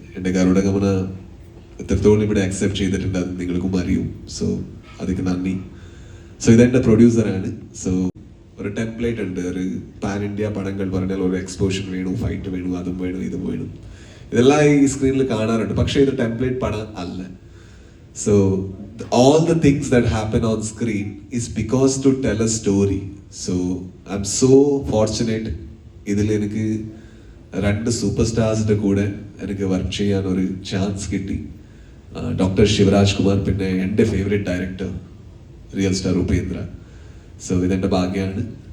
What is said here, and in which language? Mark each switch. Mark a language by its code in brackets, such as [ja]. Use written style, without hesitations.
[ml] എൻ്റെ ഗരുഡഗമന എത്രത്തോളം ഇവിടെ അക്സെപ്റ്റ് ചെയ്തിട്ടുണ്ട് അത് നിങ്ങൾക്കും അറിയും. സോ അതിക്ക് നന്ദി. സോ ഇതെൻ്റെ പ്രൊഡ്യൂസറാണ്. സോ ഒരു ടെംപ്ലേറ്റ് ഉണ്ട്, ഒരു പാൻ ഇന്ത്യ പടങ്ങൾ പറഞ്ഞാൽ ഒരു എക്സ്പോഷൻ വേണു, ഫൈറ്റ് വേണു, അതും വേണു, ഇതും വേണു, ഇതെല്ലാം ഈ സ്ക്രീനിൽ കാണാറുണ്ട്. പക്ഷേ ഇത് ടെംപ്ലേറ്റ് പടം അല്ല. [en] So all the things that happen on screen is because to tell a story. So I'm so fortunate [ml] ഇതിൽ എനിക്ക് 2 സൂപ്പർ സ്റ്റാർസിന്റെ കൂടെ എനിക്ക് വർക്ക് ചെയ്യാൻ ഒരു ചാൻസ് കിട്ടി. ഡോക്ടർ ശിവരാജ് കുമാർ, പിന്നെ എൻ്റെ favourite director real star Upendra. So ഇതെൻ്റെ ഭാഗ്യമാണ്.